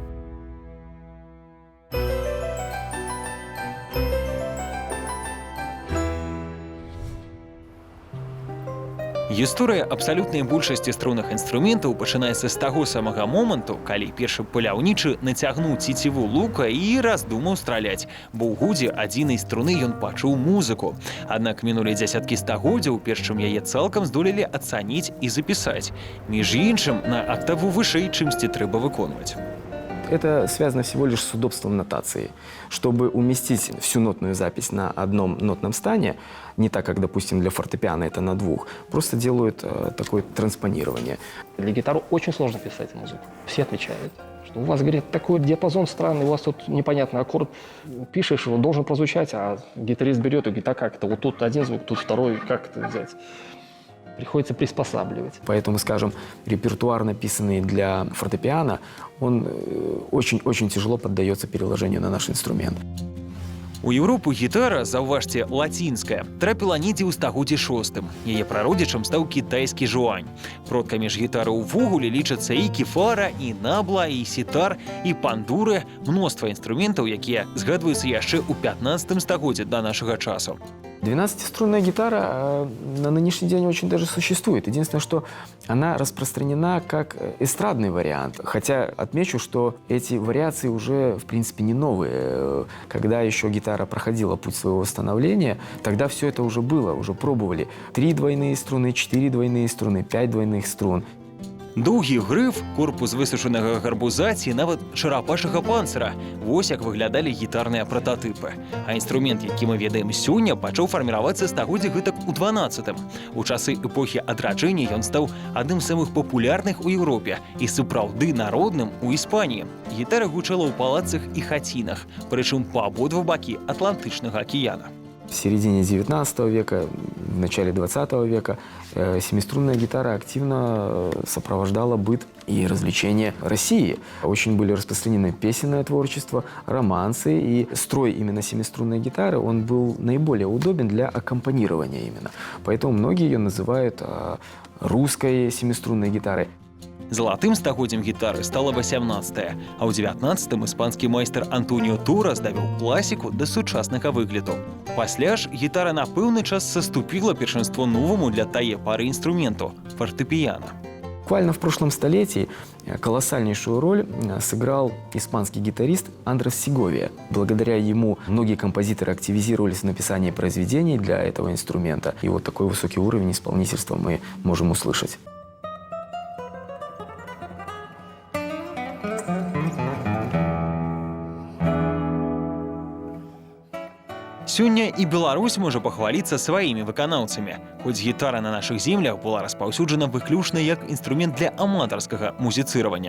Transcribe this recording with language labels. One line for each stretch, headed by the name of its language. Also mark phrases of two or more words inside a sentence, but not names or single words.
Belarusian: Гісторыя абсалютнай большасці струнных інструментаў пачынаецца з таго самага моманту, калі першы паляўнічы нацягнуў цеціву лука і раздумаў страляць, бо ў гудзе адзінай струны ён пачуў музыку. Аднак мінулі дзясяткі стагоддзяў, перш чым яе цалкам здолелі ацаніць і запісаць. Між іншым, на октаву вышэй, чымсьці трэба выконваць.
Russian: Это связано всего лишь с удобством нотации. Чтобы уместить всю нотную запись на одном нотном стане, не так, как, допустим, для фортепиано это на двух, просто делают такое транспонирование. Для гитары очень сложно писать музыку. Все отмечают, что у вас, говорят, такой диапазон странный, у вас тут непонятный аккорд. Пишешь, он должен прозвучать, а гитарист берет и говорит, а как это? Вот тут один звук, тут второй, как это взять? Приходится приспосабливать. Поэтому, скажем, репертуар, написанный для фортепиано, он очень-очень тяжело поддается переложению на наш инструмент.
Belarusian: У Еўропу гітара, заўважце, лацінская, трапіла недзе ў стагоддзі VI. Яе прародзічам стаў кітайскі жуань. Продкамі ж гітары ўвогуле лічацца і кефара, і набла, і сітар, і пандуры, мноства інструментаў, якія згадваюцца яшчэ ў 15 стагоддзі да нашага часу.
Russian: 12-струнная гитара на нынешний день очень даже существует. Единственное, что она распространена как эстрадный вариант. Хотя отмечу, что эти вариации уже, в принципе, не новые. Когда еще гитара проходила путь своего становления, тогда все это уже было, уже пробовали. 3 двойные струны, 4 двойные струны, 5 двойных струн.
Belarusian: Доўгі грыф, корпус высушанага гарбуза ці нават чарапашага панцыра. Вось як выглядалі гітарныя прататыпы. А інструмент, які мы ведаем сёння, пачаў фарміравацца стагоддзя гэтак у 12-м. У часы эпохі адраджэння ён стаў адным з самых папулярных у Еўропе і сапраўды народным у Іспаніі. Гітара гучала ў палацах і хацінах, прычым па абодва бакі Атлантычнага акіяна.
Russian: В середине 19 века, в начале 20 века семиструнная гитара активно сопровождала быт и развлечения России. Очень были распространены песенное творчество, романсы, и строй именно семиструнной гитары, он был наиболее удобен для аккомпанирования именно. Поэтому многие ее называют русской семиструнной гитарой.
Belarusian: Залатым стагоддзям гітары стала 18-е, а ў 19-м іспанскі майстар Антоніо Торас давёў класіку да сучаснага выгляду. Пасля ж гітара на пэўны час саступіла першынство новаму для тае пары інструменту – фортепіяна.
Russian: Буквально в прошлом столетии колоссальнейшую роль сыграл испанский гитарист Андрес Сеговия. Благодаря ему многие композиторы активизировались в написании произведений для этого инструмента. И вот такой высокий уровень исполнительства мы можем услышать.
Belarusian: Сёння і Беларусь можа пахваліцца сваімі выканаўцамі. Хоць гітара на нашых землях была распаўсюджана выключна як інструмент для аматарскага музіцыравання.